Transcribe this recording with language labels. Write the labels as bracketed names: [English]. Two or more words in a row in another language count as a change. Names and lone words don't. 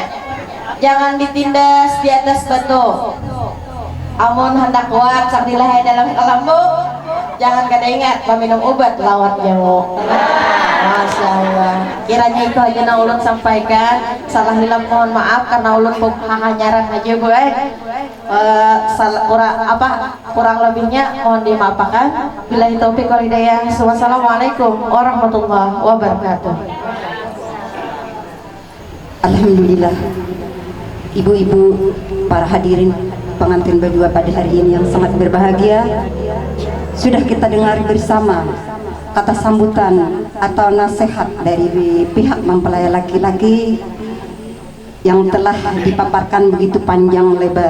[Indonesian] Jangan ditindas di atas batu. [Banjar] Amun hendak kuat Sakdilah dalam kelambu, jangan kada ingat meminum obat lawat nyamuk. [Arabic] ما شاء الله. [Banjar] Kiranya itu aja na ulun sampaikan. Salah hilang mohon maaf karena ulun hanyaran aja bu. [Indonesian] Kurang lebihnya mohon dimaafkan. [Arabic] بالله التوفيق والهداية. والسلام عليكم ورحمة الله وبركاته. [Indonesian] Alhamdulillah, ibu-ibu, para hadirin pengantin berdua pada hari ini yang sangat berbahagia, sudah kita dengar bersama kata sambutan atau nasihat dari pihak mempelai laki-laki yang telah dipaparkan begitu panjang lebar.